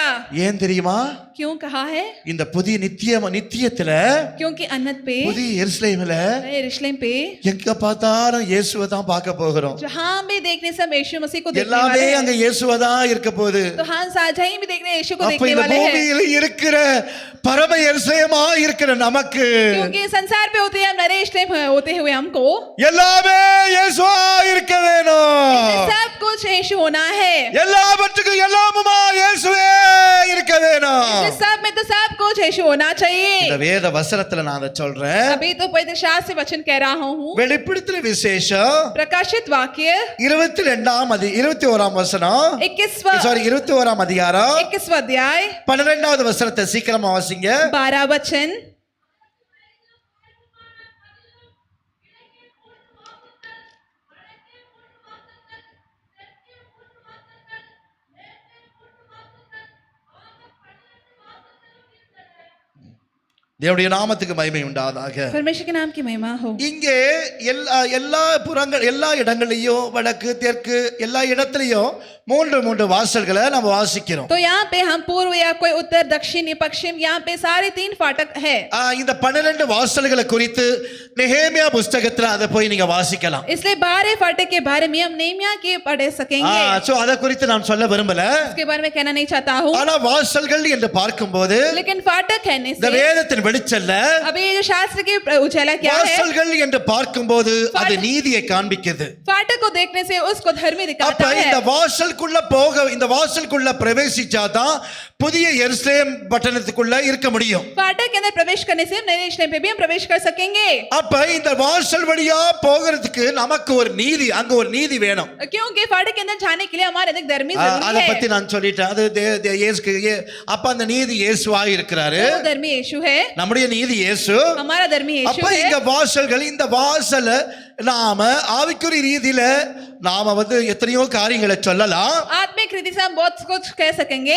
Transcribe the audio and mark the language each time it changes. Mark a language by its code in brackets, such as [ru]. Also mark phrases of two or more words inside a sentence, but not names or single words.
[ta] ஏன் தெரியுமா? [hi] क्यों कहा है? [ta] இந்த புதிய நித்தியத்துல [hi] क्योंकि अन्नत पे [ta] புதிய எருசலேமில [hi] नए यरूशलेम पे [ta] எங்க பார்த்தாலும் இயேசுவை தான் பார்க்க போகிறோம். [hi] जहां भी देखने से हम यीशु मसीह को देखने [ta] எல்லாமே [hi] वाले [ta] அங்க [hi] हैं, [ta] இயேசுவை தான் இருக்க போகுது. [hi] तो हम साझा ही भी देखने यीशु को [ta] அப்ப [hi] देखने [ta] இந்த [hi] वाले हैं। [ta] பூமியில இருக்கிற பரம எருசலேமா இருக்கிற நமக்கு [hi] क्योंकि संसार पे होते हैं हम नए यरूशलेम होते हुए हमको [ta] எல்லாமே இயேசுவா இருக்க வேணும். [hi] सब कुछ यीशु होना है, [ta] எல்லாவற்றுக்கும் எல்லாமுமா இயேசுவே இருக்க வேணும். [hi] सब में तो सब कुछ यीशु होना चाहिए। [ta] இந்த வேத வசனத்துல நான் அதை சொல்றேன். [hi] अभी तो पवित्र शास्त्र से वचन कह रहा हूँ। [ta] வெளிப்படுத்தல் விசேஷம் [hi] प्रकाशित वाक्य [ta] 21ஆம் வசனம் 21ஆம் அதிகாரம் [hi] 21वां अध्याय [ta] 12வது வசனத்தை சீக்கிரமா வாசிங்க. [hi] 12 वचन। [ta] தேவனுடைய நாமத்துக்கு மகிமை உண்டாவதாக. [hi] परमेश्वर के नाम की महिमा हो। [ta] இங்கே எல்லா புறங்கள் எல்லா இடங்களையும் வடக்கு தெற்கு எல்லா இடத்துலயும் மூன்று வாசல்களை நம்ம வாசிக்கிறோம். [hi] तो यहाँ पे हम पूर्व या कोई उत्तर दक्षिण या पश्चिम यहाँ पे सारे 3 फाटक है। [ta] இந்த 12 வாசல்களை குறித்து நெகேமியா புத்தகத்துல அதை போய் நீங்க வாசிக்கலாம். [hi] इसलिए 12 फाटक के बारे में हम नेहमिया के पढ़ सकेंगे। [ta] சோ அதை குறித்து நான் சொல்ல விரும்பல. [hi] इसके बारे में कहना नहीं चाहता हूँ। [ta] ஆனா வாசல்கள் என்று பார்க்கும்போது [hi] लेकिन फाटक कहने [ta] இந்த [hi] से [ta] வேதத்தின் வெளிச்சல்ல [hi] अभी ये जो शास्त्र की उजाला क्या है, [ta] வாசல்கள் என்று பார்க்கும்போது அது நீதியை காண்பிக்குது. [hi] फाटक को देखने से उसको धर्मी [ta] அப்ப [hi] दिखाता है। [ta] இந்த வாசலுக்குள்ள பிரவேசிச்சாதான் புதிய எருசலேம் பட்டணத்துக்குள்ள இருக்க முடியும். [hi] फाटक के अंदर प्रवेश करने से हम नए यरूशलेम पे भी हम प्रवेश कर सकेंगे। [ta] அப்ப இந்த வாசல் வழியா போகிறதுக்கு நமக்கு ஒரு நீதி, அங்க ஒரு நீதி வேணும். [hi] क्योंकि फाटक के अंदर जाने के लिए हमारे अंदर धर्मी [ta] அத [hi] जरूरी [ta] பத்தி [hi] है। [ta] நான் சொல்லிட்டேன். அது அப்ப அந்த நீதி இயேசுவாய் இருக்கிறாரு. [hi] वो धर्मी यीशु है, [ta] நம்முடைய நீதி இயேசு. [hi] हमारा धर्मी यीशु [ta] அப்ப [hi] है। [ta] இந்த வாசல்கள் இந்த வாசல நாம ஆவிக்குரிய ரீதியில நாம எத்தனையோ காரியங்களை சொல்லலாம். [hi] आत्मिक रीति से हम बहुत कुछ कह सकेंगे,